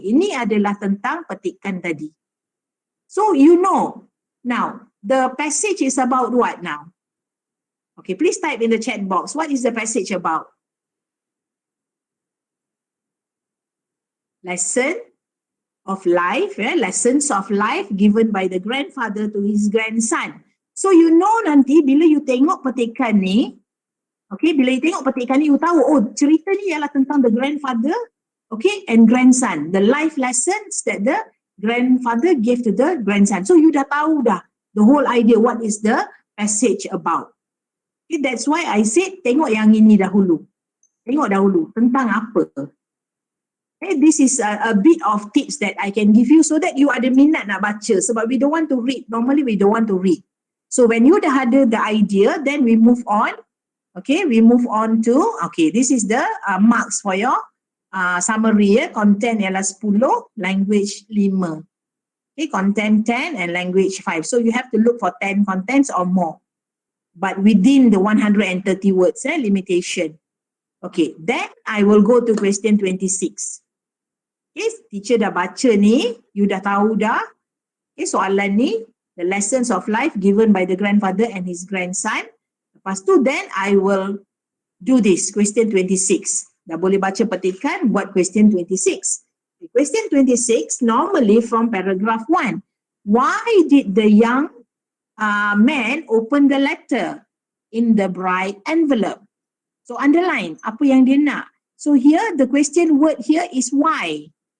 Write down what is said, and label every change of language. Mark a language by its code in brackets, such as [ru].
[ms] Ini adalah tentang petikan tadi. [en] So, you know, now, the passage is about what now? Okay, please type in the chat box. What is the passage about? Lesson of life, lessons of life given by the grandfather to his grandson. So you know [ms] nanti bila [en] you [ms] tengok petikan ni, [en] okay, bila you tengok petikan ni, you tahu, oh, [ms] cerita ni ialah tentang [en] the grandfather, okay, and grandson. The life lessons that the grandfather gave to the grandson. So you [ms] dah tahu dah [en] the whole idea, what is the passage about. Okay, that's why I said [ms] tengok yang ini dahulu. Tengok dahulu tentang apa. [en] Okay, this is a bit of tips that I can give you so that you [ms] ada minat nak baca. [en] Sebab we don't want to read. Normally we don't want to read. So when you [ms] dah ada [en] the idea, then we move on. Okay, we move on to, okay, this is the marks for your summary. Content ialah 10, language 5. Okay, content 10 and language 5. So you have to look for 10 contents or more. But within the 130 words limitation. Okay, then I will go to question 26. Okay, teacher [ms] dah baca ni, [en] you [ms] dah tahu dah. [en] Okay, [ms] soalan ni, [en] the lessons of life given by the grandfather and his grandson. [ms] Lepas tu, [en] then I will do this, question 26. [ms] Dah boleh baca petikan, buat question 26. [en] Okay, question 26, normally from paragraph 1. Why did the young man open the letter in the bright envelope? So underline, [ms] apa yang dia nak. [en] So here, the question word here is why.